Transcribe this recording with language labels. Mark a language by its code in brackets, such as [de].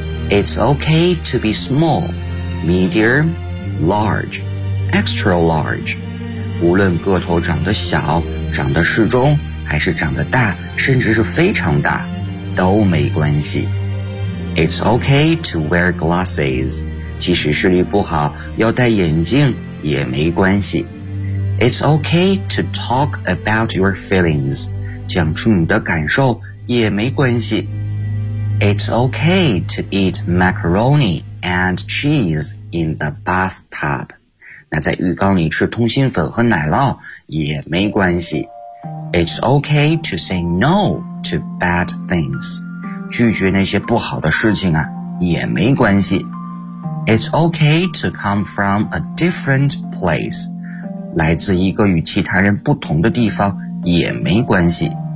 [en] It's okay to be small, medium, large, extra large. [zh] 无论个头长得小、长得适中，还是长得大，甚至是非常大，都没关系。 [en] It's okay to wear glasses. [zh] 即使视力不好，要戴眼镜也没关系。 [en] It's okay to talk about your feelings. [zh] 讲出你的感受也没关系。 [en] It's okay to eat macaroni and cheese in the bathtub. [zh] 那在浴缸里吃通心粉和奶酪也没关系。 [en] It's okay to say no to bad things. [zh] 拒绝那些不好的事情啊，也没关系。 [en] It's okay to come from a different place. [zh] 来自一个与其他人不同的地方也没关系。